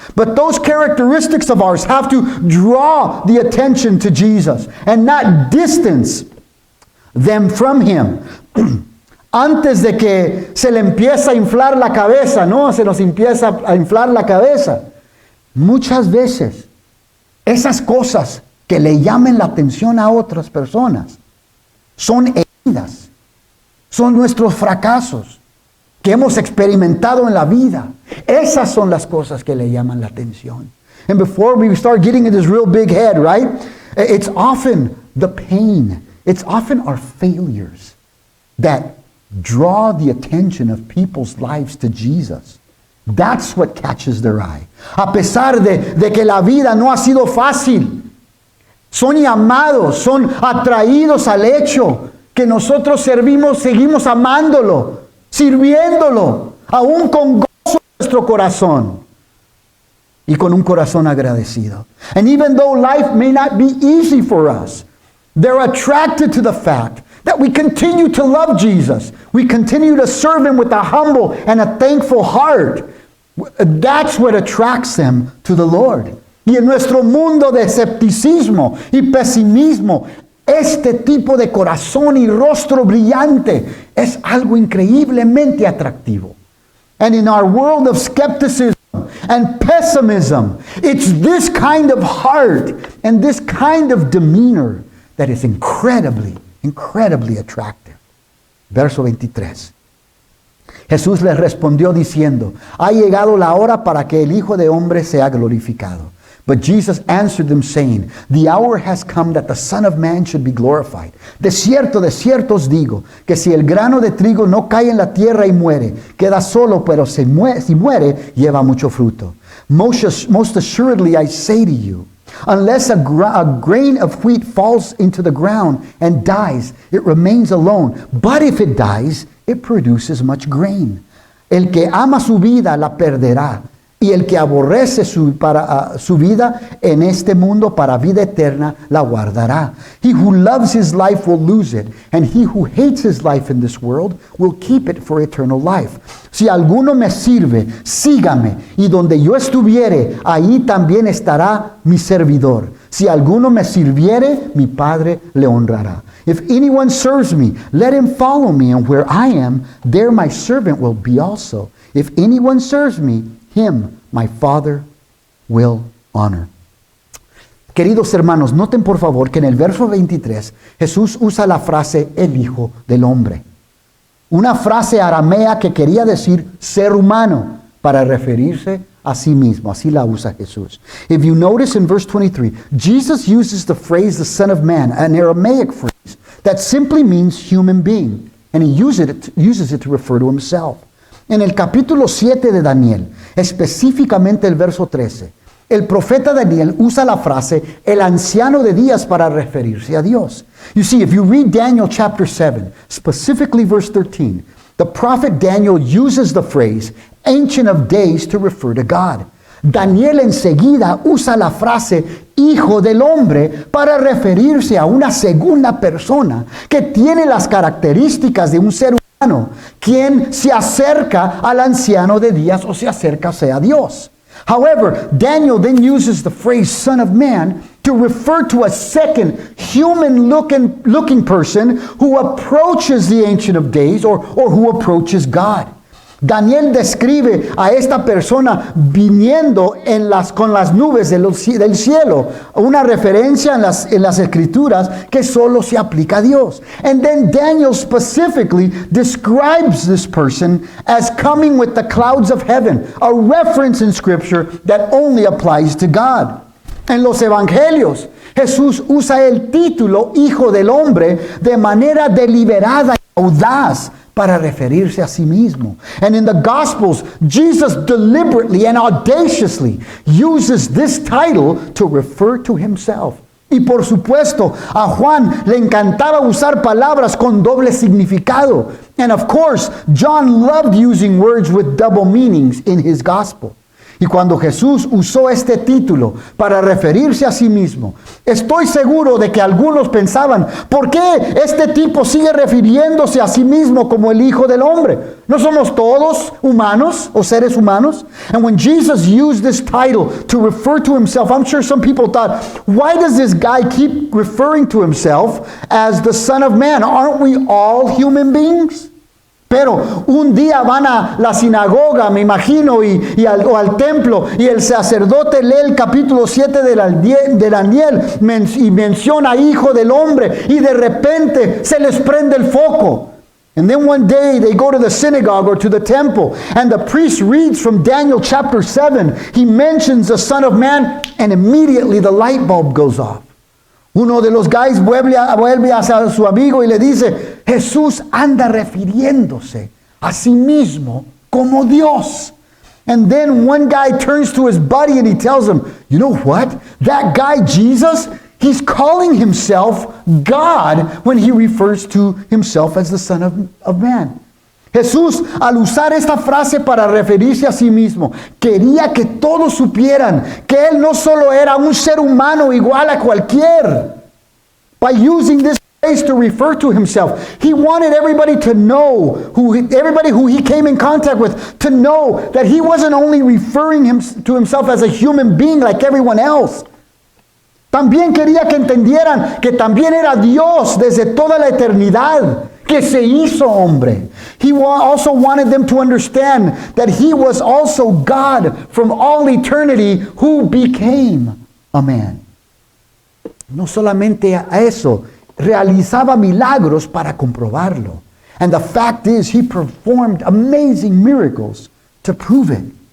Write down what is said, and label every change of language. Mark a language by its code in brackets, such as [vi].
[en] But those characteristics of ours have to draw the attention to Jesus and not distance them from Him. [es] Antes de que se le empieza a inflar la cabeza, ¿no? Se nos empieza a inflar la cabeza. Muchas veces, esas cosas que le llamen la atención a otras personas son heridas, son nuestros fracasos que hemos experimentado en la vida. Esas son las cosas que le llaman la atención. [en] And before we start getting in this real big head, right? It's often the pain, it's often our failures that draw the attention of people's lives to Jesus. That's what catches their eye. [es] A pesar de que la vida no ha sido fácil, son llamados, son atraídos al hecho que nosotros seguimos amándolo, sirviéndolo, aún con gozo en nuestro corazón y con un corazón agradecido. [en] And even though life may not be easy for us, they're attracted to the fact that we continue to love Jesus. We continue to serve Him with a humble and a thankful heart. That's what attracts them to the Lord. [es] Y en nuestro mundo de escepticismo y pesimismo, este tipo de corazón y rostro brillante es algo increíblemente atractivo. [en] And in our world of skepticism and pessimism, it's this kind of heart and this kind of demeanor that is incredibly attractive. [es] Verso 23. Jesús les respondió diciendo, ha llegado la hora para que el Hijo de Hombre sea glorificado. [en] But Jesus answered them, saying, the hour has come that the Son of Man should be glorified. [es] De cierto os digo, que si el grano de trigo no cae en la tierra y muere, queda solo, pero si muere, lleva mucho fruto. [en] Most assuredly I say to you, unless a grain of wheat falls into the ground and dies, it remains alone. But if it dies, it produces much grain. [es] El que ama su vida la perderá, y el que aborrece su vida en este mundo para vida eterna la guardará. [en] He who loves his life will lose it, and he who hates his life in this world will keep it for eternal life. [es] Si alguno me sirve, sígame, y donde yo estuviere, ahí también estará mi servidor. Si alguno me sirviere, mi Padre le honrará. [en] If anyone serves me, let him follow me, and where I am, there my servant will be also. If anyone serves me, him my Father will honor. [es] Queridos hermanos, noten por favor que en el verso 23 Jesús usa la frase el Hijo del Hombre. Una frase aramea que quería decir ser humano para referirse a sí mismo. Así la usa Jesús. [en] If you notice in verse 23, Jesus uses the phrase the Son of Man, an Aramaic phrase that simply means human being. And he uses it to refer to himself. [es] En el capítulo 7 de Daniel, específicamente el verso 13, el profeta Daniel usa la frase el anciano de días para referirse a Dios. [en] You see, if you read Daniel chapter 7, specifically verse 13, the prophet Daniel uses the phrase Ancient of Days to refer to God. [es] Daniel enseguida usa la frase Hijo del Hombre para referirse a una segunda persona que tiene las características de un ser humano, quien se acerca al anciano de días o se acerca a Dios. [en] However, Daniel then uses the phrase Son of Man to refer to a second human-looking person who approaches the Ancient of Days or who approaches God. [es] Daniel describe a esta persona viniendo con las nubes del cielo, una referencia en las escrituras que solo se aplica a Dios. [en] And then Daniel specifically describes this person as coming with the clouds of heaven, a reference in Scripture that only applies to God. [es] En los evangelios, Jesús usa el título Hijo del Hombre de manera deliberada y audaz para referirse a sí mismo. [en] And in the Gospels, Jesus deliberately and audaciously uses this title to refer to himself. [es] Y por supuesto, a Juan le encantaba usar palabras con doble significado. [en] And of course, John loved using words with double meanings in his Gospel. [es] Y cuando Jesús usó este título para referirse a sí mismo, estoy seguro de que algunos pensaban, ¿por qué este tipo sigue refiriéndose a sí mismo como el Hijo del Hombre? ¿No somos todos humanos o seres humanos? [en] And when Jesus used this title to refer to himself, I'm sure some people thought, why does this guy keep referring to himself as the Son of Man? Aren't we all human beings? [es] Pero un día van a la sinagoga, me imagino, o al templo, y el sacerdote lee el capítulo 7 de Daniel y menciona Hijo del Hombre, y de repente se les prende el foco. [en] And then one day they go to the synagogue or to the temple, and the priest reads from Daniel chapter 7. He mentions the Son of Man, and immediately the light bulb goes off. [es] Uno de los guys vuelve hacia su amigo y le dice, Jesús anda refiriéndose a sí mismo como Dios. [en] And then one guy turns to his buddy and he tells him, you know what? That guy Jesus, he's calling himself God when he refers to himself as the Son of Man. [es] Jesús, al usar esta frase para referirse a sí mismo, quería que todos supieran que Él no solo era un ser humano igual a cualquier. [en] By using this phrase to refer to himself, He wanted everybody to know, everybody who He came in contact with, to know that He wasn't only referring to Himself as a human being like everyone else. [es] También quería que entendieran que también era Dios desde toda la eternidad, que se hizo hombre. [en] He also wanted them to understand that He was also God from all eternity who became a man. [es] No solamente a eso, realizaba milagros para comprobarlo. [en] And the fact is, He performed amazing miracles to prove it.